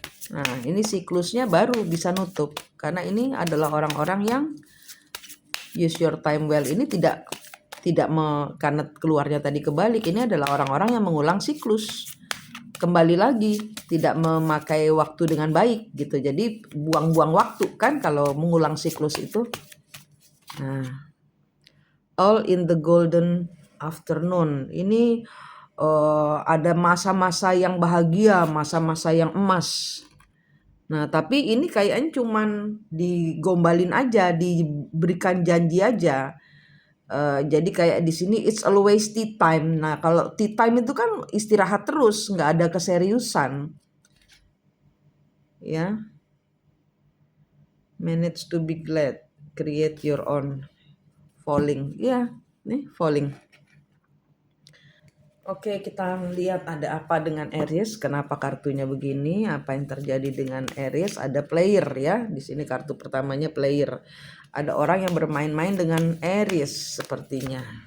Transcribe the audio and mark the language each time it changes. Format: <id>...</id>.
<id>Nah, ini siklusnya baru bisa nutup, karena ini adalah orang-orang yang</id> <en>use your time well.</en> <id>Ini tidak karena keluarnya tadi kebalik, ini adalah orang-orang yang mengulang siklus. Kembali lagi, tidak memakai waktu dengan baik gitu. Jadi buang-buang waktu kan kalau mengulang siklus itu.</id> <en>Nah, all in the golden afternoon.</en> <id>Ini ada masa-masa yang bahagia, masa-masa yang emas. Nah, tapi ini kayaknya cuman digombalin aja, diberikan janji aja. Jadi kayak di sini</id> <en>it's always tea time.</en> <id>Nah, kalau tea time itu kan istirahat terus, nggak ada keseriusan.</id> <en>Ya, manage to be glad, create your own falling.</en> <id>Ya, nih falling. Oke, kita lihat ada apa dengan Aries. Kenapa kartunya begini? Apa yang terjadi dengan Aries? Ada player ya. Di sini kartu pertamanya player. Ada orang yang bermain-main dengan Aries sepertinya.</id>